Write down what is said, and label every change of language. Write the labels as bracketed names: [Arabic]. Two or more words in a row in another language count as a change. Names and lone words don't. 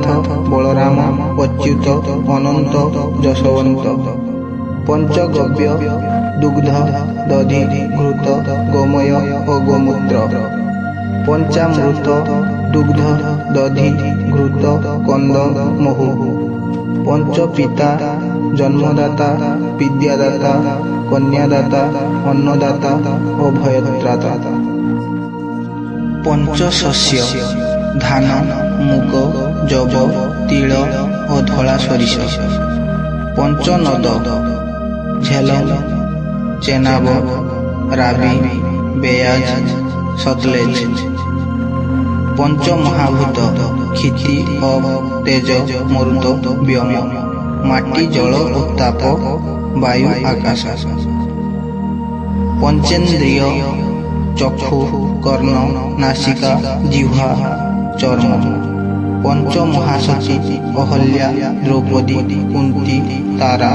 [Odia] ବଳରାମ ଅଚ୍ୟୁତ ଅନନ୍ତ ଯଶୋବନ୍ତ ପଞ୍ଚଗବ୍ୟ ଦୁଗ୍ଧ ଦଧି ଘୃତ ଗୋମୟ ଓ ଗୋମୂତ୍ର ପଞ୍ଚାମୃତ ଦୁଗ୍ଧ ଦଧି ଘୃତ କନ୍ଦ ମହୁ ପଞ୍ଚପିତା ଜନ୍ମଦାତା ବିଦ୍ୟାଦାତା କନ୍ୟାଦାତା ଅନ୍ନଦାତା ଓ ଭୟତ୍ରାତା ପଞ୍ଚଶସ୍ୟ ଧାନ ମୁଗ ଯବ ତିଳ ଓ ଧଳା ସୋରିଷ ପଞ୍ଚନଦ ଝେଲମ ଚେନାବ ରାବି ବିଆସ ସତଲେଜ ପଞ୍ଚମହାଭୂତ କ୍ଷିତି ଅପ ତେଜ ମରୁତ ବ୍ୟୋମ ମାଟି ଜଳ ଉତ୍ତାପ ବାୟୁ ଆକାଶ ପଞ୍ଚେନ୍ଦ୍ରିୟ ଚକ୍ଷୁ କର୍ଣ୍ଣ ନାସିକା ଜିହ୍ୱା ଚର୍ମ ପଞ୍ଚ ମହାସତୀ ଅହଲ୍ୟା ଦ୍ରୌପଦୀ କୁନ୍ତୀ ତାରା